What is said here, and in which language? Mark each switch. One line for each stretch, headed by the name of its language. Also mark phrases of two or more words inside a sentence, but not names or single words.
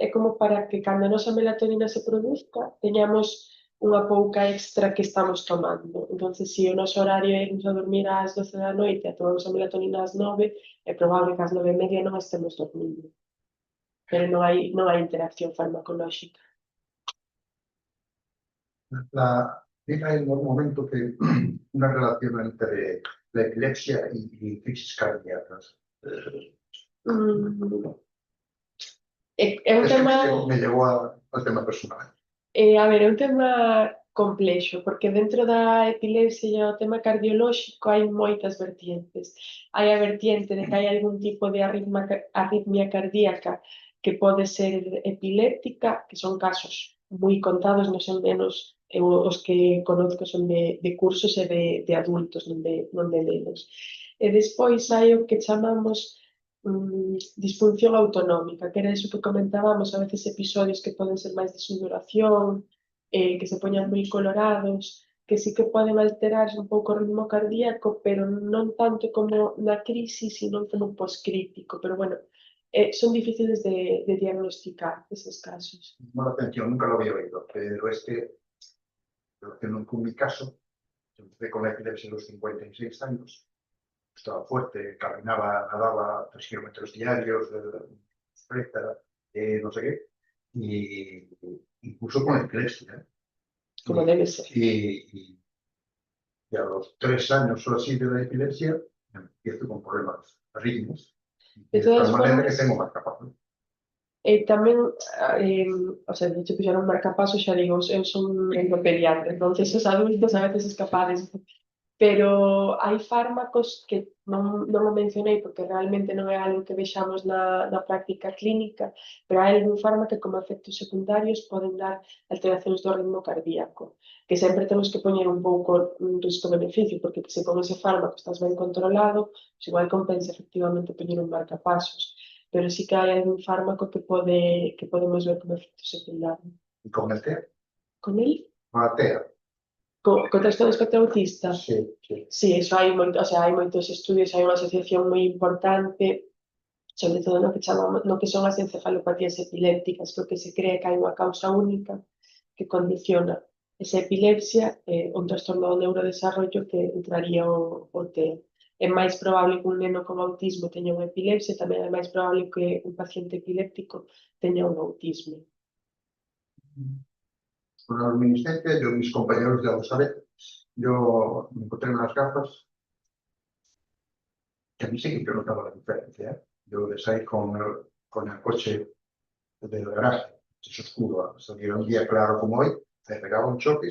Galician: É como para que cando a nosa melatonina se produzca, teñamos unha pouca extra que estamos tomando. Entonces, se o noso horario é irnos a dormir ás 12 da noite e tomamos a melatonina ás 9, é probable que ás 9:30 non estemos dormindo. Pero non hai interacción farmacolóxica.
Spanish: Hay un momento que una relación entre la epilepsia y crisis cardíacas.
Galician: É un tema...
Spanish: Me llevó al tema personal.
Galician: A ver, é un tema complexo, porque dentro da epilepsia e o tema cardiolóxico hai moitas vertientes. Hai a vertiente de que hai algún tipo de arritmia cardíaca que pode ser epiléptica, que son casos moi contados, non son menos, os que conozco son de cursos e de adultos, non de nenos. E despois hai o que chamamos disfunción autonómica, que era iso que comentábamos, a veces episodios que poden ser máis de sudoración, que se poñan moi colorados, que sí que poden alterar un pouco o ritmo cardíaco, pero non tanto como na crisis, sino como poscrítico.
Spanish: Pero bueno, son difíciles de diagnosticar esos casos. Me llamó la atención, nunca lo había oído, pero es que con mi caso, yo empecé con la epilepsia a los 56 años, estaba fuerte, caminaba, nadaba 3 kilómetros diarios, no sé qué, y incluso con epilepsia. Como debe ser. Y a los 3 años o así de la epilepsia, empiezo con problemas arritmios. De todas manera formas, que tengo marcapasos.
Galician: Tamén,
Spanish: o sea, de hecho,
Galician: fixeron marcapasos, xa digo, eu son endopediatra, entonces os adultos a veces escapades, pero hai fármacos que non o mencionei porque realmente non é algo que vexamos na práctica clínica, pero hai algún fármaco que como efectos secundarios poden dar alteracións do ritmo cardíaco, que sempre temos que poñer un pouco un risco-beneficio, porque se con ese fármaco estás ben controlado, pues igual compensa efectivamente poñer un marcapasos, pero sí que hai algún fármaco que podemos ver como efecto secundario.
Spanish: ¿Y con el TEA? Con el? Con la TEA.
Galician: Co trastorno espectro autista?
Spanish: Sí, sí.
Galician: Sí, eso hai moitos estudios, hai unha asociación moi importante, sobre todo no que son as encefalopatías epilépticas, porque se cree que hai unha causa única que condiciona esa epilepsia, un trastorno do neurodesarrollo que entraría o TEA. É máis probable que un neno con autismo teña unha epilepsia, tamén é máis probable que un paciente epiléptico teña un autismo.
Spanish: Con la luminiscencia, mis compañeros ya lo saben, yo me encontré unas gafas que a mí sí que notaba la diferencia. Yo les salí con el coche del garaje, es oscuro, salía un día claro como hoy, me pegaba un choque.